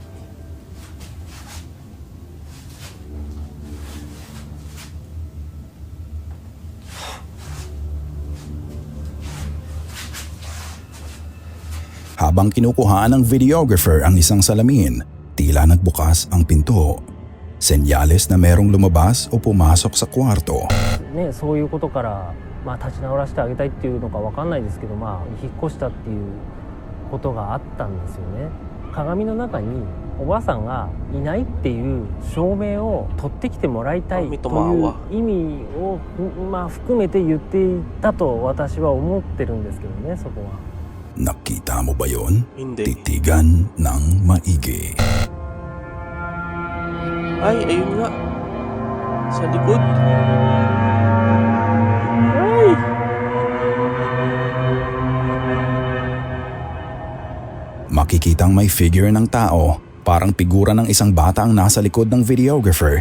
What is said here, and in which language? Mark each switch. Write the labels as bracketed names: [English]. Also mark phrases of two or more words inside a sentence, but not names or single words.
[Filipino] Habang kinukuhaan ng videographer ang isang salamin, tila nagbukas ang pinto. Senyales na merong lumabas o pumasok sa kwarto. [Japanese] ね、そういうことから、立ち直らせてあげたいっていうのかわかんないですけど、引っ越したっていうことがあったんですよね。鏡の中におばあさんがいないっていう証明を取ってきてもらいたいという意味を、含めて言っていたと私は思ってるんですけどね、そこは。 [Filipino] Nakita mo ba yon? Hindi. Titigan ng maigi. Ay, ayun nga. Sa likod. Ay! Makikitang may figure ng tao, parang figura ng isang bata ang nasa likod ng videographer.